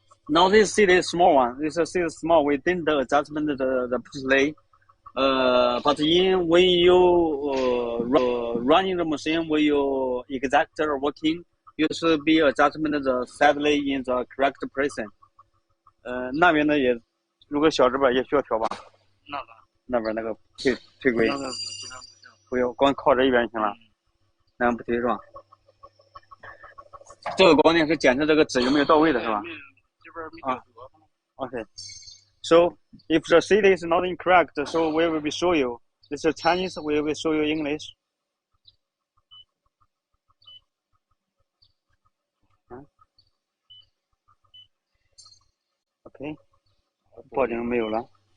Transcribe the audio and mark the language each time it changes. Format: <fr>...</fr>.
<en>Now this seat is small one. This seat is small. We didn't adjustment the push lay. But when you running the machine, when you exact working, you should be adjustment the side lay in the correct position.</en> <zh>那边呢也，如果小纸板也需要调吧。那边那个推轨，不用，光靠这一边就行了，那样不推是吧？这个光点是检测这个纸有没有到位的是吧？啊 ，OK。</zh> <en>So if the seat is not incorrect, so we will be show you. This is Chinese. We will show you English.</en> <zh>OK， 报警没有了。</zh>